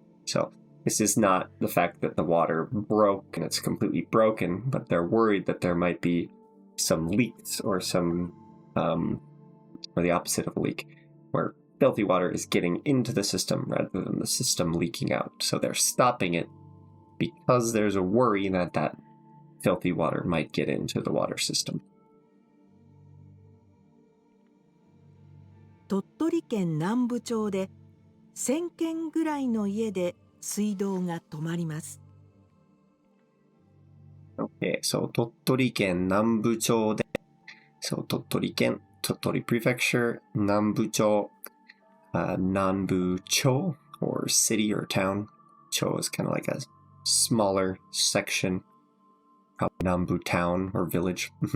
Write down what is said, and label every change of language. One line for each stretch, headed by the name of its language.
English: So this is not the fact that the water broke and it's completely broken, but they're worried that there might be some leaks or some, or the opposite of a leak, where filthy water is getting into the system rather than the system leaking out. So they're stopping it because there's a worry that that filthy water might get into the water system.
Japanese: 鳥取県南部町で1000軒ぐらいの家で水道が止まります。
English: Okay, so 鳥取県南部町で So 鳥取県 Tottori Prefecture 南部町 Nanbu Cho or city or town. Cho is kind of like a smaller section, probably Nanbu town or village.